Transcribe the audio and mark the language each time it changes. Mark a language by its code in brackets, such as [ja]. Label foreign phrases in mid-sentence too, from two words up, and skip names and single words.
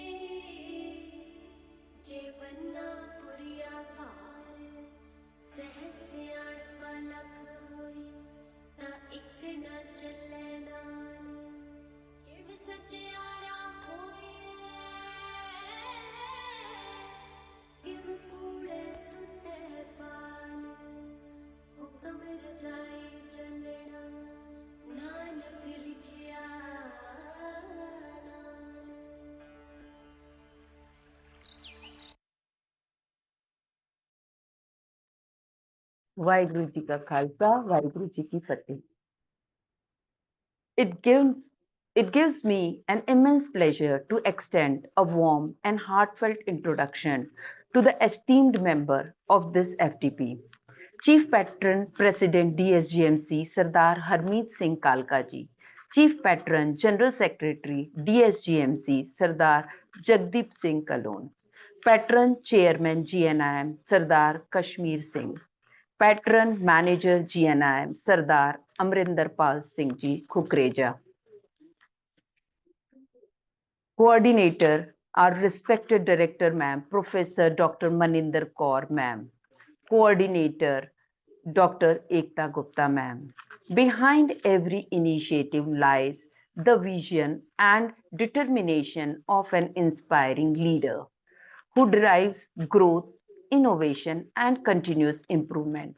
[pa] ਜੇ ਬੰਨਾ ਪੁਰੀਆ ਪਾਰ ਸਹਸਿਆਣ ਪਲਖ ਹੋਈ ਤਾ ਇਕ ਨ ਚਲੈ ਨਾਲਿ ਕਿਵ ਸਚਿਆਰਾ ਹੋਈਐ ਕਿਵ ਕੂੜੈ ਤੁਟੈ ਪਾਲਿ ਹੁਕਮਿ ਰਜਾਈ ਚਲਣਾ ਨਾਨਕ ਲਿਖਿਆ ਨਾਲਿ ਵਾਹਿਗੁਰੂ ਜੀ ਕਾ ਖ਼ਾਲਸਾ, ਵਾਹਿਗੁਰੂ ਜੀ ਕੀ ਫ਼ਤਹਿ. [en] It gives it gives me an immense pleasure to extend a warm and heartfelt introduction to the esteemed member of this FTP, Chief Patron President DSGMC Sardar Harmeet Singh Kalka ji, Chief Patron General Secretary DSGMC Sardar Jagdeep Singh Kalon, Patron Chairman GNIM Sardar Kashmir Singh, Patron Manager GNIM Sardar Amrinder Pal Singh Ji Kukreja, Coordinator, our respected Director Ma'am, Professor Dr. Maninder Kaur Ma'am, Coordinator, Dr. Ekta Gupta Ma'am. Behind every initiative lies the vision and determination of an inspiring leader who drives growth, innovation, and continuous improvement.